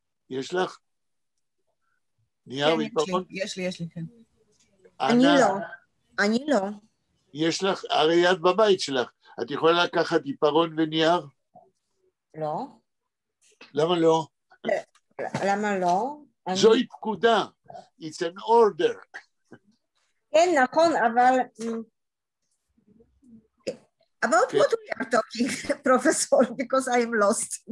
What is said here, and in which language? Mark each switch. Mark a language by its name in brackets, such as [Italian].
[Hebrew] יש לך? נייר ועיפרון? יש לי, כן. אני לא. יש לך, הרי את בבית שלך, את יכולה לקחת עיפרון ונייר? לא. למה לא? למה לא? זוהי פקודה, [English] it's an order. [Hebrew] כן, נכון, אבל... [English] About what we are talking, Professor, because I am lost.